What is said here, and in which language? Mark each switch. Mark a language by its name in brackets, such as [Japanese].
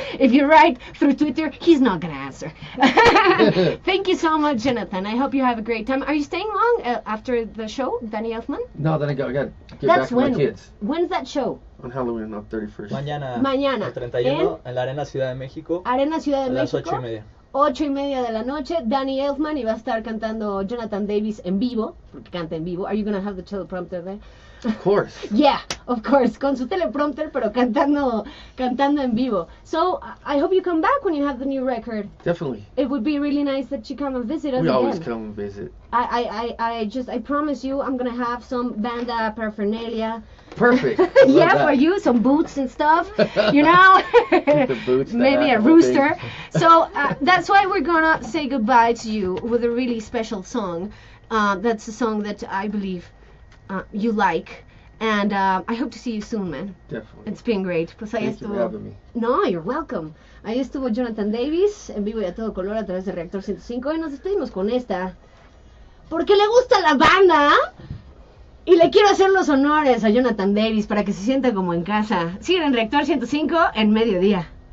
[English] If you write through Twitter, he's not going to answer. Thank you so much, Jonathan. I hope you have a great time. Are you staying long after the show, Danny Elfman? No, then I got to get back to my kids. When's that show? On Halloween, on 31st. [Spanish] Mañana. El 31 en la Arena Ciudad de México. Arena Ciudad de México. A las 8:30. 8:30 de la noche, Danny Elfman, y va a estar cantando Jonathan Davis en vivo, porque canta en vivo. [English] Are you gonna have the teleprompter there? Of course. Yeah, of course, [Spanish] con su teleprompter, pero cantando en vivo. [English] So, I hope you come back when you have the new record. Definitely. It would be really nice that you come and visit us We again. always come and visit. I promise you, I'm gonna have some banda paraphernalia. Perfect. Yeah, for you, some boots and stuff, you know. The boots, maybe a rooster. So that's why we're gonna say goodbye to you with a really special song. That's a song that I believe you like, and I hope to see you soon, man. Definitely. It's been great. [Spanish] Pues ahí [English] Thank you for having me. No, you're welcome. [Spanish] Ahí estuvo Jonathan Davis en vivo y a todo color a través de Reactor 105 y nos despedimos con esta. Porque le gusta la banda. Y le quiero hacer los honores a Jonathan Davis para que se sienta como en casa. Siguen en Reactor 105 en mediodía.